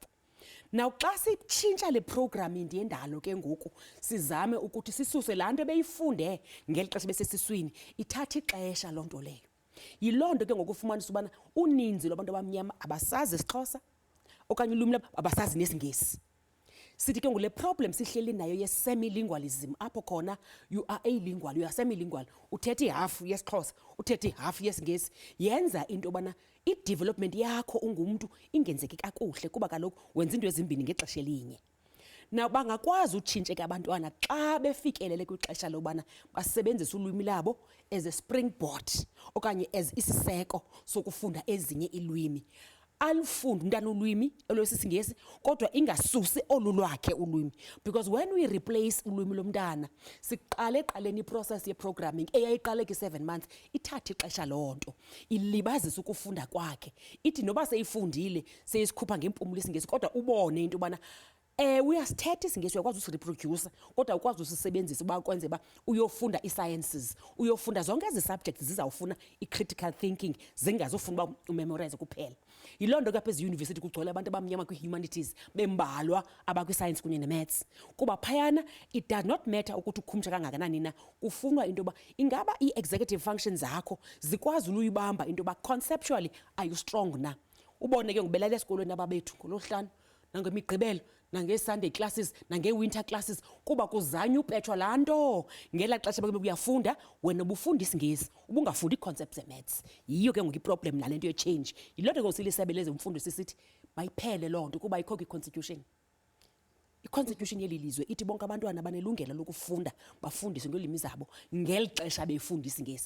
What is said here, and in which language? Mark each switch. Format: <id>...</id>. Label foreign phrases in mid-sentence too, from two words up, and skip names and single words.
<xh>Now xa sitshintsha le programming yendalo ke ngoku sizame ukuthi sisuse laa nto beyifunde ngeli xesha besesiswini ithatha ixesha loo nto leyo. Yiloo nto ke ngoku ufumanisa ubana uninzi lwabantu abamnyama abasazi isiXhosa okanye ulwimi lwabo abasazi nesingesi. Sithi ke ngule problem sihleli nayo ye-semilingualism apho khona</xh> <en>you are alingual, you are semilingual,</en> <xh>uthetha ihafu yesiXhosa, uthetha ihafu yesingesi, yenza into yobana i-development yakho ungumntu ingenzeki kakuhle kuba kaloku wenza into ezimbini ngexesha elinye. Now bangakwazi utshintsheka abantwana xa befikelele kwixesha lobana basebenzise ulwimi labo</xh> <en>as a springboard</en> <xh>okanye as isiseko sokufunda ezinye ilwimi. Alifunde umntana ulwimi olwesisingesi kodwa ingasusi olu lwakhe ulwimi,</xh> <en>because when we replace</en> <xh>ulwimi lomntana siqale eqaleni iprocess ye-programming eyayiqale ki-7 months ithatha ixesha loo nto ilibazisa ukufunda kwakhe. Ithi noba seyifundile seyisikhupha ngempumulo isingesi kodwa ubone into yobana uyasithetha isingesi, uyakwazi usireproduce, kodwa ukwazi usisebenzisa uba kwenze ba uyofunda i-sciences, uyofunda zonke ezi subjects zizawufuna i-</xh> <en>critical thinking,</en> <xh>zingazofuna uba umemorize kuphela. Yiloo nto ke apha eziyunivesithi kugcwele abantu abamnyama kwi-humanities bembalwa abakwi-science kunye ne-maths, kuba phayana</xh> <en>it does not matter</en> <xh>ukuthi ukhumsha kangakanani na, kufunwa into yoba ingaba ii-executive functions zakho zikwazi uyibamba into yoba</xh> <en>conceptually are you strong</en> <xh>na. Ubone ke ngibelala esikolweni ababethu ngolohlanu nangemigqibelo nange-</xh> <en>Sunday classes</en> <xh>nange-</xh> <en>winter classes,</en> <xh>kuba kuzanywa upetshwa laa nto ngela xesha bekube kuyafunda wena ubufunda isingesi ubungafundi ii-concepts ze-maths. Yiyo ke ngoku iproblem nale nto ye-change. Yiloo nto ke silisebe lezemfundo sisithi mayiphele loo nto, kuba ikho kwi-constitution. I-constitution yeli lizwe ithi bonke abantwana banelungelo lokufunda bafundiswe ngeelwimi zabo ngeli xesha befunda isingesi.</xh>